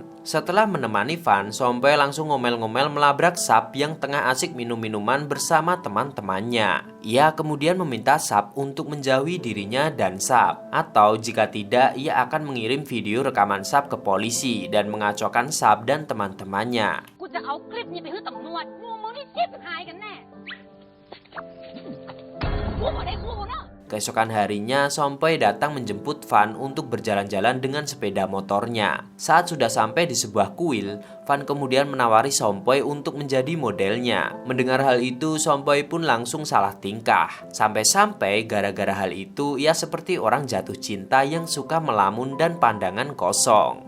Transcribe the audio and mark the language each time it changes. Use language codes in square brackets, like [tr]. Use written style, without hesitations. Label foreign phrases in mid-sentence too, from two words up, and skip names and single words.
[id] Setelah menemani Van, Sompoy langsung ngomel-ngomel melabrak Sap yang tengah asik minum minuman bersama teman-temannya. Ia kemudian meminta Sap untuk menjauhi dirinya dan Sap, atau jika tidak, ia akan mengirim video rekaman Sap ke polisi dan mengacaukan Sap dan teman-temannya. [th] กูจะเอาคลิปนี้ไปให้ตำรวจมึงนี่ชิบหายกันแน่กูบอกได้กูเนาะ [id] Keesokan harinya, Sompoy datang menjemput Van untuk berjalan-jalan dengan sepeda motornya. Saat sudah sampai di sebuah kuil, Van kemudian menawari Sompoy untuk menjadi modelnya. Mendengar hal itu, Sompoy pun langsung salah tingkah. Sampai-sampai gara-gara hal itu, ia seperti orang jatuh cinta yang suka melamun dan pandangan kosong.